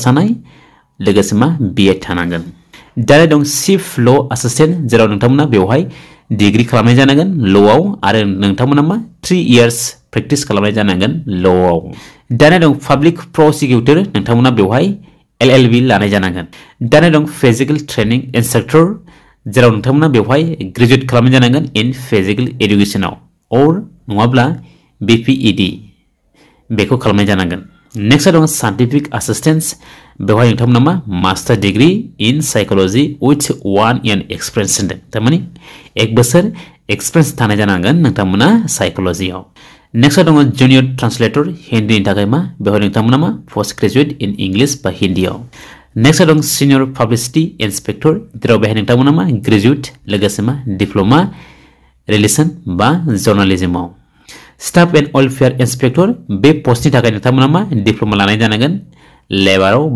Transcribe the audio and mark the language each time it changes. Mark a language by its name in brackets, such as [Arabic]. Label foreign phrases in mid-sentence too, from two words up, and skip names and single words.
[Bodo] जानाय लोगोसे मा बीए थानांगोन दाना दं [English] chief law assistant [Bodo] जेराव नोंथांमोना बेवहाय डिग्री खालामनाय जानांगोन ल'आव आरो नोंथांमोना मा 3 [English] years practice [Bodo] खालामनाय जानांगोन ल'आव दाना दं [English] public prosecutor [Bodo] नोंथांमोना बेवहाय एलएलबी लानाय जानांगोन दाना दं [English] physical training instructor [Bodo] जेराव नोंथांमोना बेवहाय ग्रेजुएट खालामनाय जानांगोन [English] in physical educationआव [Bodo] और नङाब्ला बीपीईडी बेखौ खालामनाय जानांगोन नेक्स्ट दं [English] scientific assistant [Bodo] बेवहाय नोंथांमोना मा [English] master degree in psychology with 1 year experience [Bodo] होनदों थारमाने 1 बोसोर एक्सपीरियंस थानाय जानांगोन नोंथांमोना साइकोलॉजीआव नेक्स्ट दङ [English] junior translator [Bodo] हिंदीनि थाखाय मा बेवहाय नोंथांमोना मा [English] post graduate in English [Bodo] बा हिंदीआव नेक्स्ट दं [English] senior publicity inspector [Bodo] जेराव बेवहाय नोंथांमोना मा ग्रेजुएट लोगोसे मा [English] diploma relation [Bodo] बा जर्नलिज्मआव [English] staff and welfare inspector [Bodo] बे पोस्टनि थाखाय नोंथांमोना मा डिप्लोमा लानाय जानांगोन लेबाराव बा